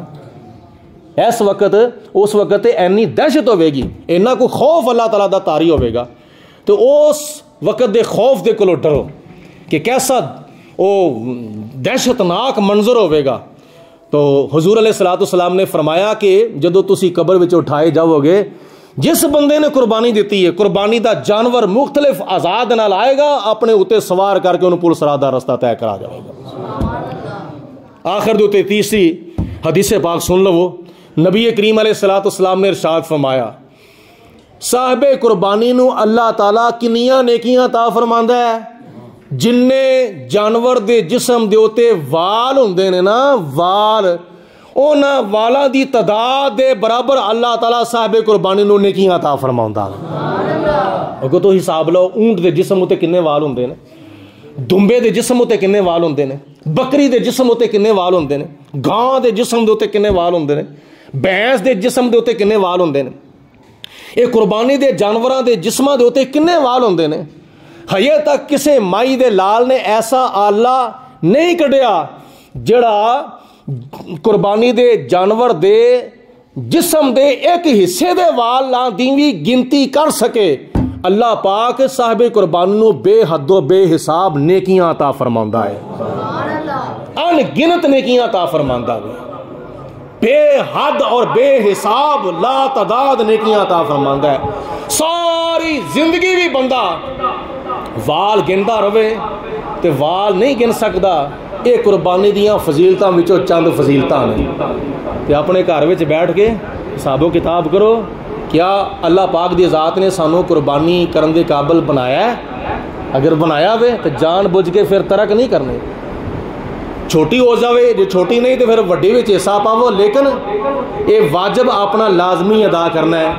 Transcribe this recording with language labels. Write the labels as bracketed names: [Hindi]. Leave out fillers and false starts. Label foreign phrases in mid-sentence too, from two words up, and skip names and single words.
[Punjabi] اس وقت اینی دہشت ہوئے گی، اینا کو خوف اللہ تعالیٰ دا طاری ہوئے گا، تو اس وقت دے خوف دے کولو ڈرو کہ کیسا او دہشتناک منظر ہوئے گا۔ تو حضور [Arabic] علیہ الصلوۃ والسلام [Punjabi] نے فرمایا کہ جدو تسی قبر وچ اٹھائے جاؤ گے، جس بندے نے قربانی دیتی ہے، قربانی دا جانور مختلف اعضاء دے نال آئے گا، اپنے اوتے سوار کر کے انہوں پل صراط دا رستہ طے کرا جائے گا۔ آخر دے اوتے تیسری حدیث پاک سن لو، نبی کریم [Arabic] علیہ الصلوۃ والسلام [Punjabi] نے ارشاد فرمایا صاحب قربانی نو اللہ تعالیٰ کنیاں نیکیاں عطا فرماندا ہے، جننے جانور دے جسم دے اوتے وال ہوندے نے نا، وال، اونا والاں دی تعداد دے برابر اللہ تعالیٰ صاحب قربانی نو نیکیاں عطا فرماوندا ہے۔ اگر تو حساب لو اونٹ دے جسم اوتے کنے وال ہوندے نے، دمبے دے جسم اوتے کنے وال ہوندے نے، بکری دے جسم اوتے کنے وال ہوندے نے، گاں دے جسم دے اوتے کنے وال ہوندے نے، بھینس دے جسم دے اوتے کنے وال ہوندے نے، اے قربانی دے جانوراں دے جسماں دے اوتے کنے وال ہوندے نے۔ ہجے تک کسے مائی دے لال نے ایسا آلہ نہیں کڈیا جڑا قربانی دے جانور دے جسم دے ایک حصے دے وال لاں دیوی گنتی کر سکے۔ اللہ پاک صاحب قربانی نو بے حد و بے حساب نیکیاں عطا فرماوندا ہے، ان گنت نیکیاں عطا فرماوندا ہے، بے حد اور بے حساب لا تعداد نیکیاں عطا فرماوندا ہے۔ ساری زندگی بھی بندہ وال گندا رہے تے وال نہیں گن سکدا۔ یہ قربانی دیاں فضیلتاں وچوں چند فضیلتاں نے، تے اپنے گھر وچ بیٹھ کے حساب و کتاب کرو، کیا اللہ پاک دی ذات نے سانو قربانی کرن دے قابل بنایا ہے؟ اگر بنایا ہوئے تو جان بوجھ کے پھر ترک نہیں کرنے، چھوٹی ہو جاوے، جو چھوٹی نہیں تو پھر وڈی وچ حصہ پاو، لیکن یہ واجب اپنا لازمی ادا کرنا ہے۔